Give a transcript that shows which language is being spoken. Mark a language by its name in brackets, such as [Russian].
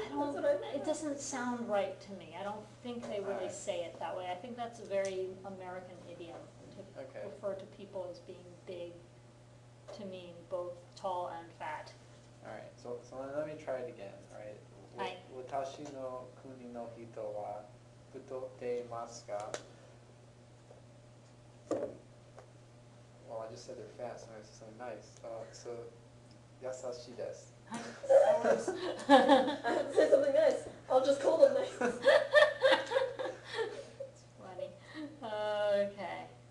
[English] That's don't, what I thought. it doesn't sound right to me. I don't think they really Alright. say it that way. I think that's a very American idiom to Okay. refer to people as being big, to mean both tall and fat. Alright, so let me try it again, alright? [Japanese] はい。私の国の人は太っていますか? [English] Well, I just said they're fat, so I have to say nice. [Japanese] So, 優しいです. はい、 [English] that works. I have to say something nice. I'll just call them nice. It's funny. Okay.